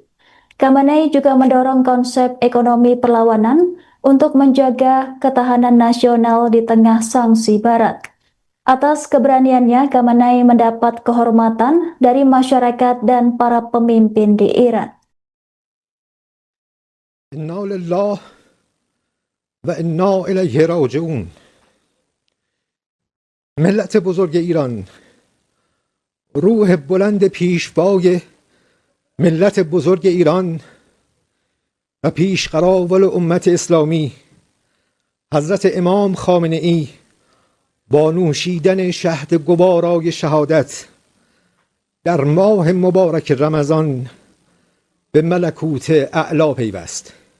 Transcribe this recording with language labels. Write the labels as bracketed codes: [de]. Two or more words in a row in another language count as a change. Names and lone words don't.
[id] Khamenei juga mendorong konsep ekonomi perlawanan untuk menjaga ketahanan nasional di tengah sanksi Barat. Atas keberaniannya, Khamenei mendapat kehormatan dari masyarakat dan para pemimpin di Iran. [ar] إنا لله و انا الیه راجعون. [fa] ملت بزرگ ایران، روح بلند پیشوای ملت بزرگ ایران و پیشقراول امت اسلامی حضرت امام خامنه ای با نوشیدن شهد گوارای شهادت در ماه مبارک رمضان به ملکوت اعلا پیوست.